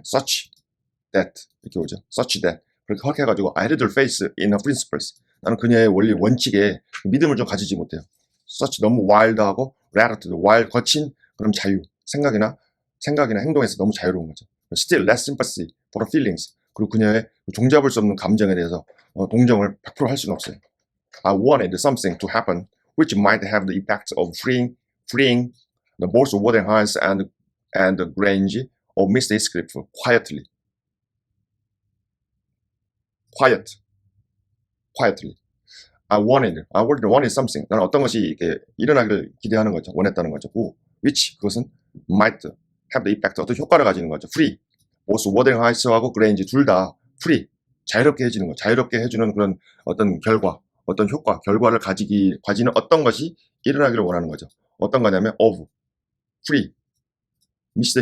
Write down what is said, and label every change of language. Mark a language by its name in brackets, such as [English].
[English] such that, [Korean] 이렇게 오죠. such that, 그렇게 허락해가지고 [English] I had little faith in her principles, [Korean] 나는 그녀의 원칙에 믿음을 좀 가지지 못해요. such, 너무 wild하고 latitude, 거친 그런 자유, 생각이나 행동에서 너무 자유로운 거죠. [English] Still less sympathy for her feelings, [Korean] 그리고 그녀의 종잡을 수 없는 감정에 대해서 동정을 100% 할 수는 없어요. [English] I wanted something to happen which might have the effect of freeing the both Wuthering and the Grange of Mr. Heathcliff quietly. I wanted something. [Korean] 나는 어떤 것이 이렇게 일어나기를 기대하는 거죠. 원했다는 거죠. [English] which, [Korean] 그것은 [English] might have the effect, [Korean] 어떤 효과를 가지는 거죠. [English] free. [Korean] 보스 워딩하이스하고 그레인지 둘 다 free, 자유롭게 해주는 거, 자유롭게 해주는 그런 어떤 어떤 결과를 가지는 어떤 것이 일어나기를 원하는 거죠. 어떤 거냐면 [English] of, free, Mr.